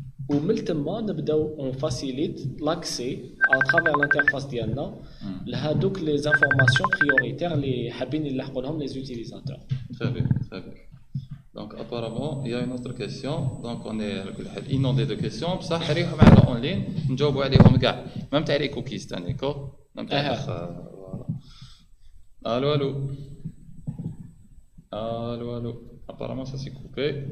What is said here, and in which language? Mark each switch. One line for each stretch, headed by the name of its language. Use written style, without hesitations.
Arabic: ومن تما نبداو
French: on facilite l'accès à travers l'interface ديالنا لهذوك les informations prioritaires
Arabic: اللي حابين يلحقوا لهم
French: les utilisateurs. Très bien, très bien. Donc apparemment, il y a une autre question. Donc on est inondé de questions.
Arabic: بصح ريحوا معنا اونلاين نجاوبوا عليهم كاع.
French: même تاع les cookies تاني كو. même تاع voilà. Allô, allô. Allô, allô. Apparemment ça s'est coupé.